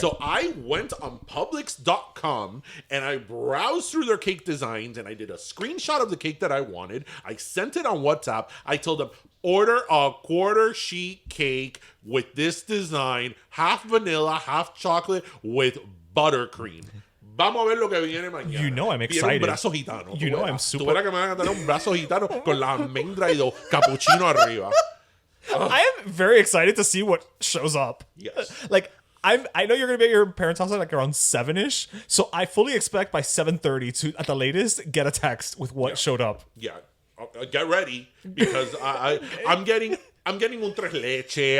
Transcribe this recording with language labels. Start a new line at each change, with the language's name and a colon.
English: So I went on Publix.com and I browsed through their cake designs and I did a screenshot of the cake that I wanted. I sent it on WhatsApp. I told them, order a quarter sheet cake with this design, half vanilla, half chocolate with buttercream.
Spanish: Vamos a ver lo que viene mañana.
English: You know I'm
Spanish: Viene
English: excited.
Spanish: un brazo gitano.
English: You know I'm super...
Spanish: Tú verás que me van a dar un brazo gitano con la almendra y dos cappuccino arriba.
English: I am very excited to see what shows up. Yes. Like, I know you're going to be at your parents' house at like around 7-ish, so I fully expect by 7:30 to, at the latest, get a text with what showed up. Yeah. Get ready because I'm getting
Spanish: un tres leche.